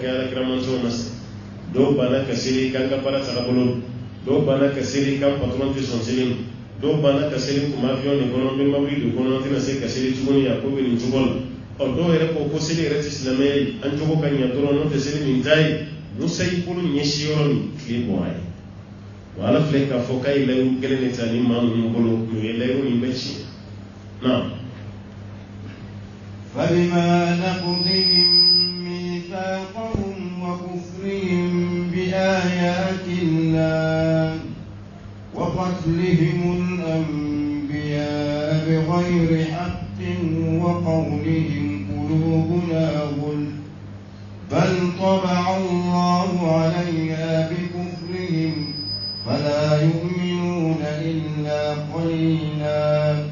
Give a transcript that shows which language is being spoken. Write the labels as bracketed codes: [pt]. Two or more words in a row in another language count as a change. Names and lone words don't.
[bm] alakira mansaw na sa dɔw banna ka seli k'an ka baara taga bolo dɔw banna ka seli k'an patron tɛ sɔn seli dɔw banna ka seli kun avion de kɔnɔ n bɛ mobili de kɔnɔ n tɛna se ka seli tuguni a ko bɛ nin cogo la dɔw yɛrɛ ko seli yɛrɛ tɛ silamɛya ye an cogo ka ɲɛ dɔrɔn n'o tɛ seli min t'a ye musa y'i bolo ɲɛsi yɔrɔ min tile bɔra ye wa ala filɛ k'a fɔ k'a ye layiru kelen de ta ni maa ninnu bolo o ye layiru min bɛ tiɲɛ نعم [ar] فبما نقضهم ميثاقهم وكفرهم بآيات الله وقتلهم الأنبياء بغير حق وقولهم قلوبنا غلف بل طبع الله عليها بكفرهم فلا يؤمنون إلا قليلا